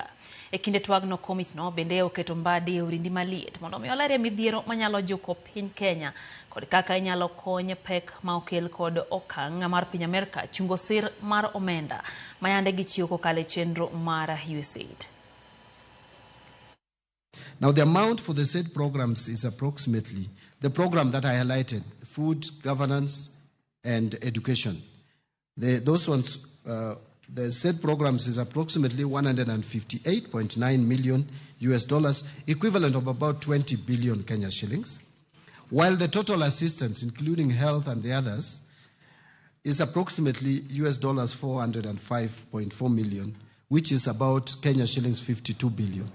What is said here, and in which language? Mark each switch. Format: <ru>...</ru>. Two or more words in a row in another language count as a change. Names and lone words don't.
<luo>E kinde twagno komitino bende oketo Mbadi e orindi maliet mondo mi olerie midhiero manyalo juko piny Kenya kod kaka inyalo kony pek ma okel kod okang' mar piny Amerika chungo sir mar omenda ma yande gichiwo kokalo e chenro mar USAID.</luo> <en>Now, the amount for the said programs is approximately the program that I highlighted: food, governance, and education. The said programs is approximately $158.9 million US dollars, equivalent of about 20 billion Kenya shillings, while the total assistance, including health and the others, is approximately US dollars 405.4 million, which is about Kenya shillings 52 billion.</en>